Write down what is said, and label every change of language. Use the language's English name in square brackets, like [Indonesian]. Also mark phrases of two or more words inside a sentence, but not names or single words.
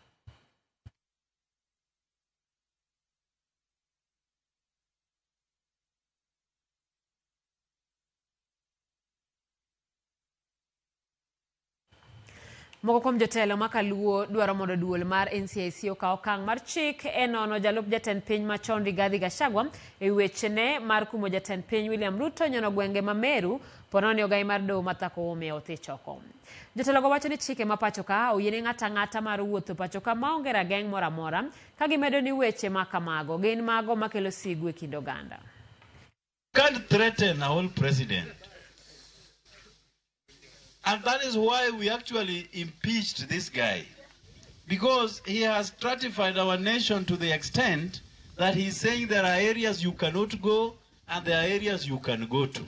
[Luo (Kenya and Tanzania)] Moko kuom jotelo makaluo dwaro mondo duol mar NCIC okaw okang' mar chik e nono jalup jatend piny machon Rigathi Gachagua e wechene mar kumo jatend piny William Ruto nyono gwenge ma Meru pononi ogai mar doho mathako ome othi choko. Jotelo go wacho ni chike ma pachoka oyiene ng'ata ng'ata mar wuotho pachoka maonge rageng' moro amora, ka gimedo ni weche ma kamago gin mago makelo sigu e kind oganda. [English] Can't threaten a whole president. And that is why we actually impeached this guy. Because he has stratified our nation to the extent that he's saying there are areas you cannot go and there are areas you can go to.